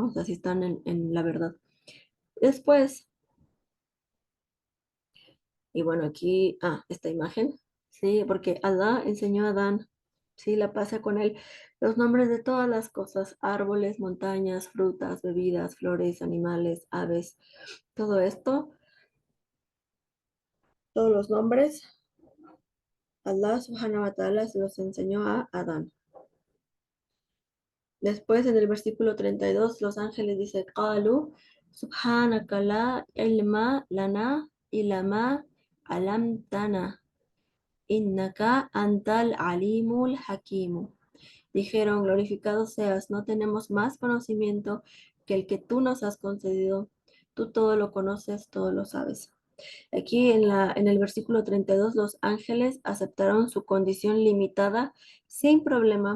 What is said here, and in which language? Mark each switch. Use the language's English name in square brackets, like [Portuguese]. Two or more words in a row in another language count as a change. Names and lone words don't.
[Spanish] O sea, si están en la verdad. Después, y bueno, aquí, esta imagen, sí, porque Allah enseñó a Adán, sí, la pasa con él, los nombres de todas las cosas, árboles, montañas, frutas, bebidas, flores, animales, aves, todo esto, todos los nombres, Allah [Arabic] سبحانه وتعالى [Spanish] se los enseñó a Adán. Después en el versículo 32 los ángeles dicen, [Arabic] قالوا، سبحانك لا علم لنا إلا ما علمتنا. إنك أنت العليم الحكيم. [Spanish] Dijeron, glorificado seas, no tenemos más conocimiento que el que tú nos has concedido. Tú todo lo conoces, todo lo sabes. Aquí en el versículo 32 los ángeles aceptaron su condición limitada sin problema.